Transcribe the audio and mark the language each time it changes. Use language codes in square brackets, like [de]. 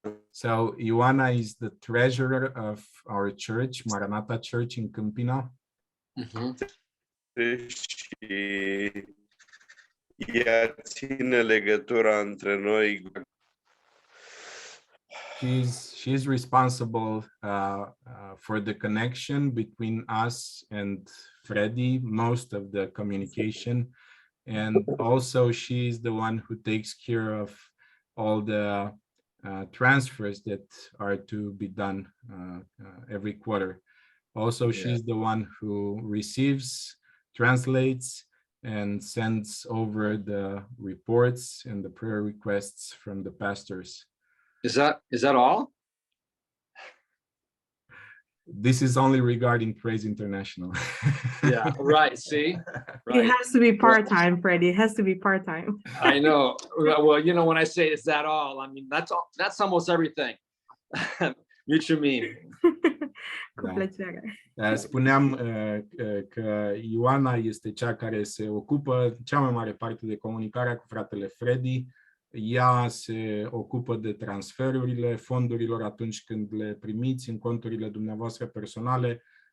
[en] So Ioana is the treasurer of our church, Maranatha Church in Câmpina. [ro] Și ea ține legătura între noi. [en] She's responsible for the connection between us and Freddy, most of the communication, and also she's the one who takes care of all the transfers that are to be done every quarter. Also, she's the one who receives, translates, and sends over the reports and the prayer requests from the pastors. Is that all? This is only regarding Praise International. Yeah, right. See, right. It has to be part-time, Freddie. It has to be part-time. I know. Well, you know, when I say is that all, I mean that's all. That's almost everything. [ro] Mulțumim. Cu plăcere. Spuneam că Ioana este cea care se ocupă cea mai mare parte de comunicarea cu fratele Freddy. Ea se ocupă de transferurile fondurilor atunci când le primiți în conturile dumneavoastră personale.